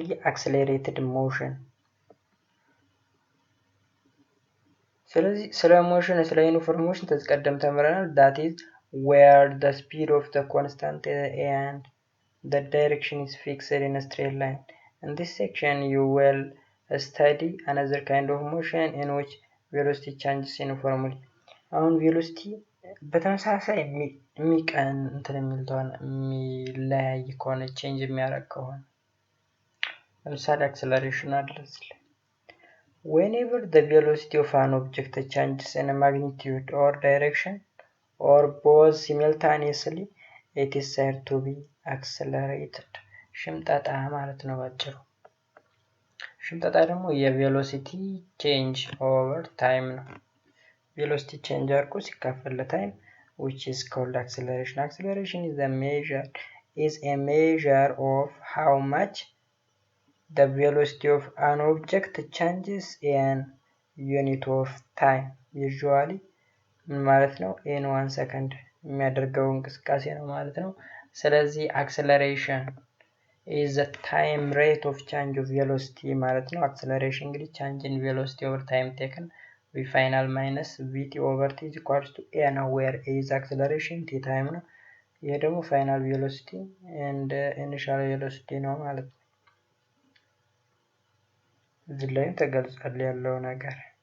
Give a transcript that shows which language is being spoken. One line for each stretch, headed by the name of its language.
Amharic: አክሰለሬትድ ሞሽን ስለዚህ ስለ ሞሽን ስለ ዩኒፎርም ሞሽን ተቀደም ተምረናል።
English: that is where the speed of the constant and the direction is fixed in a straight line. In this section you will study another kind of motion in which velocity changes uniformly.
Amharic: አሁን velocity በተመሳሳይ የሚቀን እንትን የሚለያይ ከሆነ ቼንጅ የሚያደርግ ከሆነ ለምሳሌ አክሰለሬሽን አለ።
English: Whenever the velocity of an object changes in a magnitude or direction or both simultaneously, it is said to be accelerated.
Amharic: ሽምጠጣ ማለት ነው ባጭሩ። ሽምጠጣ ደግሞ የቬሎሲቲ ቼንጅ ኦቨር ታይም ነው። ቬሎሲቲ ቼንጅ አድርጎ ሲካፈል ለታይም
English: which is called acceleration. Acceleration is a measure of how much the velocity of an object changes in unit of time. Usually ማለት ነው in 1 second
Amharic: የሚያደርገው እንቅስቃሴ ነው ማለት ነው። ስለዚህ
English: acceleration is the time rate of change of velocity ማለት ነው። acceleration እንግዲህ change in velocity over time taken v final minus vt over t is equals to a ነው where a is acceleration t time ነው።
Amharic: ይሄ ደግሞ
English: final velocity and initial velocity ነው ማለት ነው።
Amharic: እዚህ ላይ ተገልጿል ያለው ነገር።